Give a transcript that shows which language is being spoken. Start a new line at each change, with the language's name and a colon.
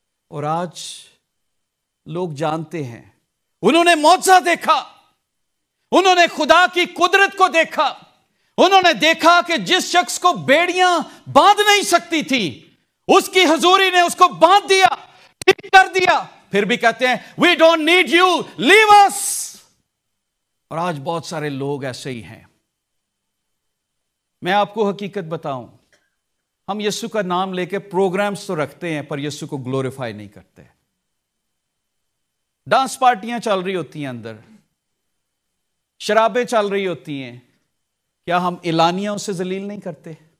Urdu: اور آج لوگ جانتے ہیں، انہوں نے معجزہ دیکھا، انہوں نے خدا کی قدرت کو دیکھا، انہوں نے دیکھا کہ جس شخص کو بیڑیاں باندھ نہیں سکتی تھی، اس کی حضوری نے اس کو باندھ دیا، ٹھیک کر دیا. پھر بھی کہتے ہیں
English: we don't need you, leave us.
Urdu: اور آج بہت سارے لوگ ایسے ہی ہیں. میں آپ کو حقیقت بتاؤں، ہم یسوع کا نام لے کے پروگرامز تو رکھتے ہیں پر یسوع کو گلوریفائی نہیں کرتے. ڈانس پارٹیاں چل رہی ہوتی ہیں اندر، شرابیں چل رہی ہوتی ہیں، کیا ہم اعلانیہ اسے ذلیل نہیں کرتے؟